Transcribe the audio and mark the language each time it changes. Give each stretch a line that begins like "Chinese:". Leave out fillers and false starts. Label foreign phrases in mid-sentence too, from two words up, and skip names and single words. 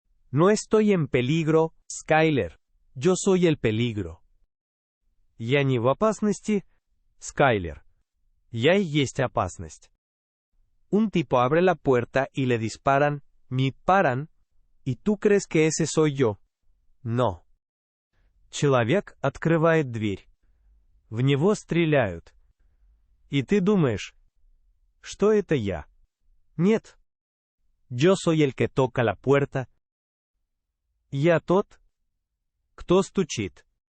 Spanish: No estoy en peligro, Skyler. Yo soy el peligro.
Russian: Я не в опасности, Скайлер. Я и есть опасность.
Spanish: Un tipo abre la puerta y le disparan, me paran, y tú crees que ese soy yo. No.
Russian: Человек открывает дверь. В него стреляют. И ты думаешь, что это я? Нет.
Spanish: Yo soy el que toca la puerta.
Russian: Я тот, кто стучит.